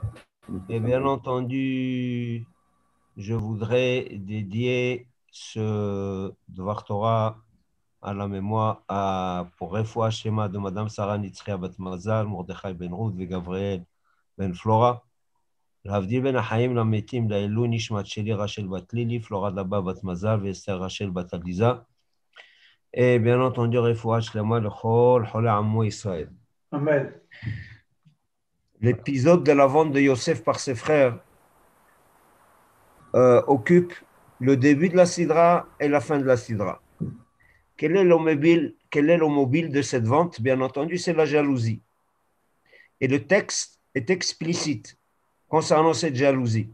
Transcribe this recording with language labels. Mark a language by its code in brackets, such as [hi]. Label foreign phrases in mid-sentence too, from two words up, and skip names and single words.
[fr] Et bien entendu, je voudrais dédier ce [he] דבר תורה [fr] à la mémoire pour [he] רפואה שלמה [fr] de Madame Sarah Nitzria Bat Mazal, Mordechai Ben Ruth et Gabriel Ben Flora. [he] להבדיל בין החיים למתים, לעילוי נשמת שלי רשל בת לילי, פלורה דבה בת מזל ואסתר רשל בת עליזה. [fr] Et bien entendu, [he] רפואה שלמה לכל חולי עמו ישראל. Amen. [fr] L'épisode de la vente de Yosef par ses frères occupe le début de la Sidra et la fin de la Sidra. Quel est le mobile de cette vente? Bien entendu, c'est la jalousie. Et le texte est explicite concernant cette jalousie.